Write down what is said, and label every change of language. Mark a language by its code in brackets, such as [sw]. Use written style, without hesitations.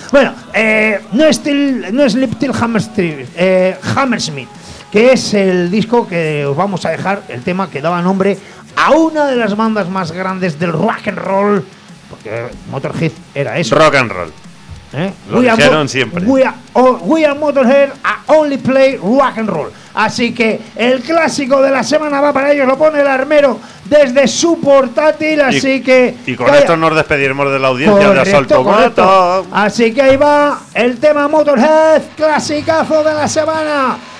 [es] Bueno, no es Sleep Till Hammersmith. Que es el disco que os vamos a dejar, el tema que daba nombre a una de las bandas más grandes del rock and roll, porque Motorhead era eso. Rock and roll. Lo dijeron siempre. [en] We are Motorhead, a only play rock and roll. [es] Así que el clásico de la semana va para ellos, lo pone el armero desde su portátil, así que... Y con esto nos despediremos de la audiencia de Asalto Mato. Así que ahí va el tema Motorhead, clasicazo de la semana.